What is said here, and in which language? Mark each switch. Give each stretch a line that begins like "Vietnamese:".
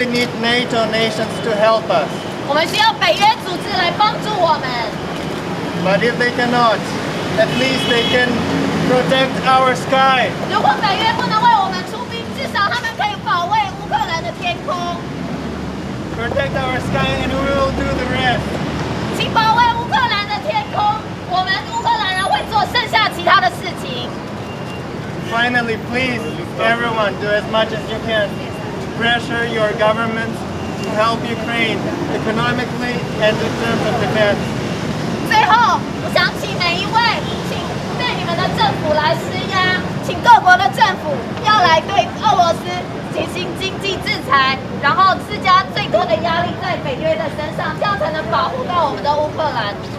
English: We need NATO nations to help us.
Chinese: 我们需要北约组织来帮助我们。
English: But if they cannot, at least they can protect our sky.
Chinese: 如果北约不能为我们出兵，至少他们可以保卫乌克兰的天空。
English: Protect our sky and we will do the rest.
Chinese: 请保卫乌克兰的天空，我们乌克兰人会做剩下其他的事情。
English: Finally, please, everyone, do as much as you can. Pressure your governments to help Ukraine economically and in terms of defense.
Chinese: 最后，我想请每一位，请对你们的政府来施压，请各国的政府要来对俄罗斯进行经济制裁，然后施加最多的压力在北约的身上，这样才能保护到我们的乌克兰。